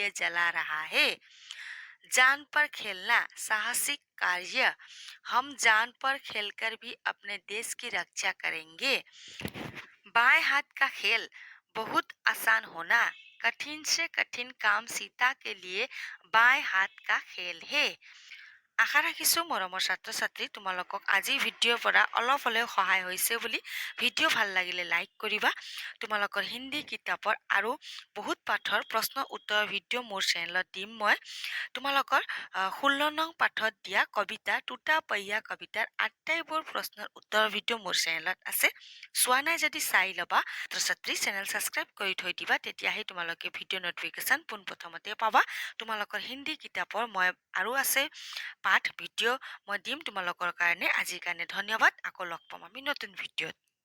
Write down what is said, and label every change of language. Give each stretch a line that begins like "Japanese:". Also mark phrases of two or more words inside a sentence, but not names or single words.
Hindi: जला रहा है जान पर खेलना साहसिक कार्य हम जान पर खेलकर भी अपने देश की रक्षा करेंगे बाएं हाथ का खेल बहुत आसान होना कठिन से कठिन काम सीता के लिए बाएं हाथ का खेल है
Assamese: আশা ৰাখিছোঁ মৰমৰ ছাত্ৰ ছাত্ৰী তোমালোকক আজি ভিডিঅ'ৰ পৰা অলপ হ'লেও সহায় হৈছে বুলি ভিডিঅ' ভাল লাগিলে লাইক কৰিবা তোমালোকৰ হিন্দী কিতাপৰ আৰু বহুত পাঠৰ প্ৰশ্ন উত্তৰ ভিডিঅ' মোৰ চেনেলত দিম মই তোমালোকৰ 16 নং পাঠত দিয়া কবিতা টুটা পৈয়া কবিতাৰ আটাইবোৰ প্ৰশ্নৰ উত্তৰ ভিডিঅ' মোৰ চেনেলত আছে চোৱা নাই যদি চাই ল'বা ছাত্ৰ ছাত্ৰী
English: channel subscribe
Assamese: কৰি থৈ দিবা তেতিয়াহে তোমালোকে ভিডিঅ' নটিফিকেশ্যন পোনপ্ৰথমতে পাবা তোমালোকৰ হিন্দী কিতাপৰ মই আৰু আছে পাঠ ভিডিঅ' মই দিম তোমালোকৰ কাৰণে আজিৰ কাৰণে ধন্যবাদ আকৌ লগ পাম আমি নতুন ভিডিঅ'ত